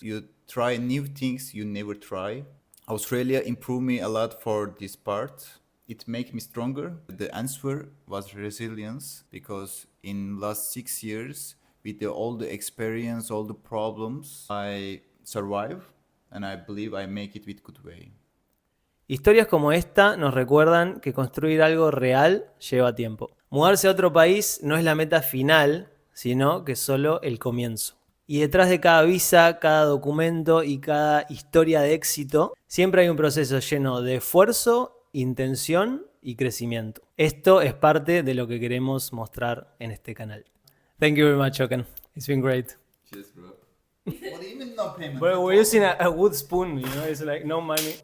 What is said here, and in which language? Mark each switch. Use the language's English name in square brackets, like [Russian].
[English] You try new things you never try. Australia improved me a lot for this part. It makes me stronger. The answer was resilience because in last 6 years, with all the experience, all the problems, I survive and I believe I make it with good way. [Spanish] Historias como esta nos recuerdan que construir algo real lleva tiempo. Mudarse a otro país no es la meta final, sino que es solo el comienzo. Y detrás de cada visa, cada documento y cada historia de éxito, siempre hay un proceso lleno de esfuerzo, intención y crecimiento. Esto es parte de lo que queremos mostrar en este canal. [English] Thank you very much, Okan. It's been great. Cheers, bro. What do you mean no payment? But we're using a wood spoon, you know, it's like no money.